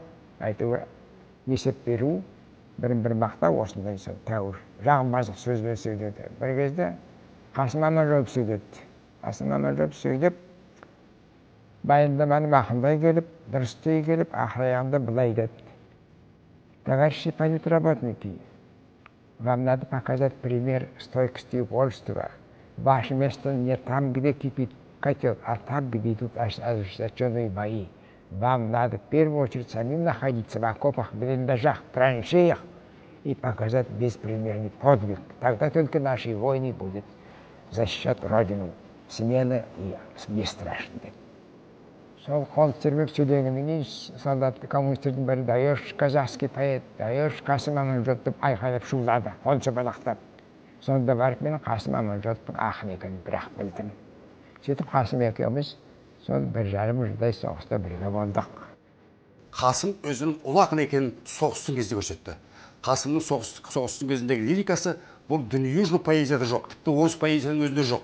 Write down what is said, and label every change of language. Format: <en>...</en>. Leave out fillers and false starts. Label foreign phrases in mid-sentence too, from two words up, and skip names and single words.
<kk>Әйтеуір есеп беру, бірін-бірі мақтау, осындай тәуір жағымпаздық сөзбен сөйледі. Бір кезде Қасым Аманжолов сөйледі. Қасым Аманжолов сөйлеп, баяндаманы мақұлдай келіп, дұрыстай келіп, ақыр аяғында былай деді.</kk> <ru>Товарищи политработники, вам надо показать пример стойкости и упорства. Ваше место не там, где кипит котел, а там, где идут ожесточенные бои. Вам надо в первую очередь самим находиться в окопах, блиндажах, траншеях и показать беспримерный подвиг. Тогда только наши войны будут защищать Родину смело и бесстрашно.</ru> <kk>Сол қол сермеп сөйлегеннен кейін солдат коммунистердің бәрі</kk> <ru>даешь казахский поэт, даешь</ru> <kk>Қасым Аманжолов деп айқайлап шулады, қол шапалақтап. Сонда барып мен Қасым Аманжоловтың ақын екенін бірақ білдім. Сөйтіп Қасым екеуміз сол 1,5 жылдай соғыста бірге болдық. Қасым өзінің ұлы ақын екенін соғыстың кезде көрсетті. Қасымның соғыстың кезіндегі лирикасы бұл дүниежүзілік поэзияда жоқ, тіпті орыс поэзияның өзінде жоқ.</kk>